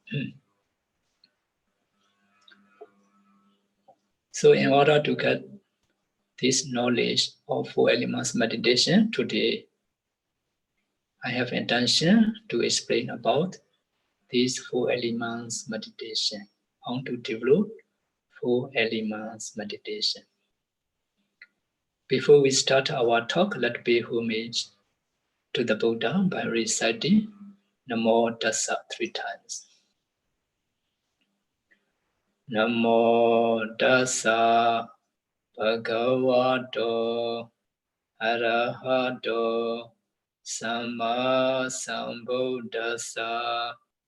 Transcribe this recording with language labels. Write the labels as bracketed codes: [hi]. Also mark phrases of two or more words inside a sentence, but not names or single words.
[en] So in order to get this knowledge of 4 elements meditation, today I have intention to explain about these 4 elements meditation. How to develop 4 elements meditation. Before we start our talk, let's pay homage to the Buddha by reciting [pi] Namo Tassa [en] 3 times. [pi] Namo Tassa Bhagavato Arahato Samma Sambuddhassa.